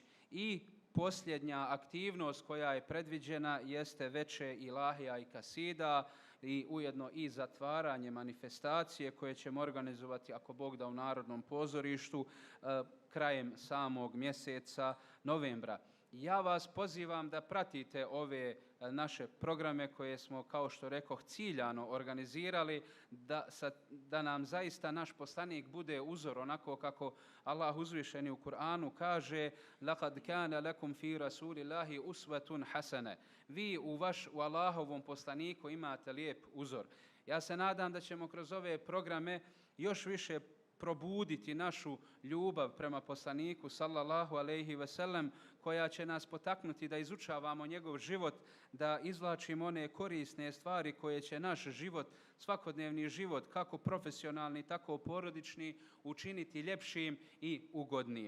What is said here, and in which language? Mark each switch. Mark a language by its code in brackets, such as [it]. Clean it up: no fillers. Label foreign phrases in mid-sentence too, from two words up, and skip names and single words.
[bs] I posljednja aktivnost koja je predviđena jeste veče ilahija i kasida i ujedno i zatvaranje manifestacije koje ćemo organizovati, ako Bog da, u Narodnom pozorištu krajem samog mjeseca novembra. Ja vas pozivam da pratite ove naše programe koje smo, kao što rekoh, ciljano organizirali, da nam zaista naš poslanik bude uzor, onako kako Allah uzvišeni u Kur'anu kaže: [ar] لَقَدْ كَانَ لَكُمْ فِي رَسُولِ اللَّهِ أُسْوَةٌ حَسَنَةٌ. [bs] Vi u Allahovom poslaniku imate lijep uzor. Ja se nadam da ćemo kroz ove programe još više probuditi našu ljubav prema poslaniku [ar] صلى الله عليه وسلم, [bs] koja će nas potaknuti da izučavamo njegov život, da izvlačimo one korisne stvari koje će naš život, svakodnevni život, kako profesionalni, tako porodični, učiniti ljepšim i ugodnim.